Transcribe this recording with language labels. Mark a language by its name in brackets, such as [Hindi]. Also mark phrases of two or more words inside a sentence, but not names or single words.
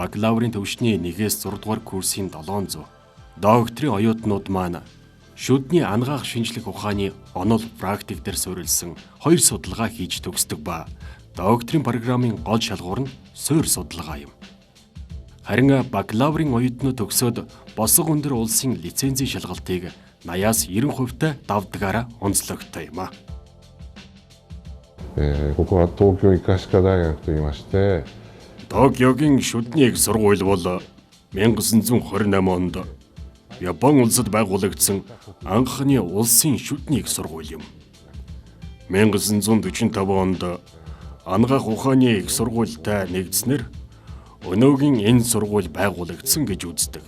[Mongolian] бакалаврын төвшний 1-ээс 6 дугаар курсын 700, докторийн оюутнууд маань шүдний ангаах шинжлэх ухааны онол практик дээр суурилсан 2 судалгаа хийж төгсдөг ба докторийн программын гол шалгуур нь суурь судалгаа юм. Харин бакалаврын оюутнууд төгсөөд босго өндөр улсын лицензийн шалгалтыг 80-аас 90% давдгаараа онцлогтой юм а. [Japanese] ここは東京医科歯科大学といいまして、 [Mongolian] Токиогийн шүдний их сургууль бол 1928 онд Япон улсад байгуулагдсан анхны улсын шүдний их сургууль юм. 1945 онд ангаах ухааны их сургуультай нэгдснээр өнөөгийн энэ сургууль байгуулагдсан гэж үздэг.